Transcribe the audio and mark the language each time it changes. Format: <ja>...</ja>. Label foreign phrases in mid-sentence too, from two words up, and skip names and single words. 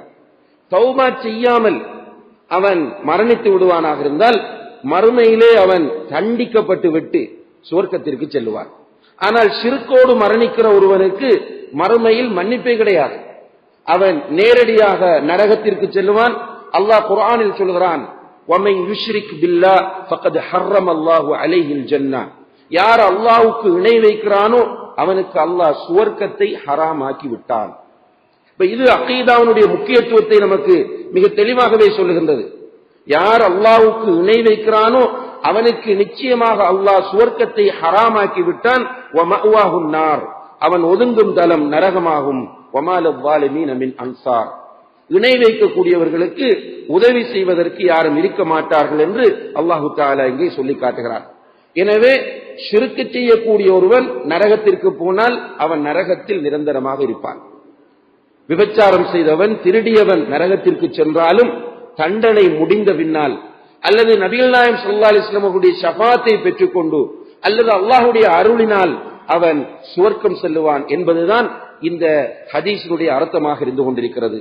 <ta>தௌபா செய்யாமல் அவன் மரணித்து விடுவானாக இருந்தால் மறுமையிலே அவன் தண்டிக்கப்பட்டு விட்டு சுவர்க்கத்திற்கு செல்லுவான். ஆனால் ஷிர்கோடு மரணிக்கிற ஒருவனுக்கு மறுமையில் மன்னிப்பே கிடையாது, அவன் நேரடியாக நரகத்திற்கு செல்லுவான். அல்லாஹ் குர்ஆனில் சொல்கிறான்,</ta> <ar>وَمَنْ يُشْرِكْ بِاللَّهِ فَقَدْ حَرَّمَ اللَّهُ عَلَيْهِ الْجَنَّةَ,</ar> <ta>யார் அல்லாஹ்வுக்கு இணை வைக்கிறானோ அவனுக்கு அல்லாஹ் சுவர்க்கத்தை ஹராமாக்கி விட்டான். இது அகீதாவுடைய முக்கியத்துவத்தை நமக்கு மிக தெளிவாகவே சொல்லுகின்றது. யார் அல்லாஹ்வுக்கு இணை வைக்கிறானோ அவனுக்கு நிச்சயமாக அல்லாஹ் சுவர்க்கத்தை ஹராமாக்கி விட்டான்.</ta> <ar>وَمَأْوَاهُ النَّارُ,</ar> <ta>அவன் ஒதுங்கும் தலம் நரகமாகும்.</ta> <ar>وَمَا لِلظَّالِمِينَ مِنْ أَنصَارٍ,</ar> <ta>இணை வைக்கக்கூடியவர்களுக்கு உதவி செய்வதற்கு யாரும் இருக்க மாட்டார்கள் என்று</ta> <ar>الله تعالى</ar> <ta>இங்கே சொல்லி காட்டுகிறார். எனவே ஷிர்க் செய்யக்கூடிய ஒருவன் நரகத்திற்கு போனால் அவன் நரகத்தில் நிரந்தரமாக இருப்பான். விபச்சாரம் செய்தவன், திருடியவன் நரகத்திற்கு சென்றாலும் தண்டனை முடிந்த பின்னால் அல்லது நபிகள் நாயகம்</ta> <ar>صلى الله عليه وسلم</ar> <ta>அவருடைய ஷஃபாத்தை பெற்றுக்கொண்டு அல்லது அல்லாஹ்வுடைய அருளினால் அவன் சுவர்க்கம் செல்லுவான் என்பதுதான் இந்த ஹதீஸினுடைய அர்த்தமாக இருந்து கொண்டிருக்கிறது.</ta>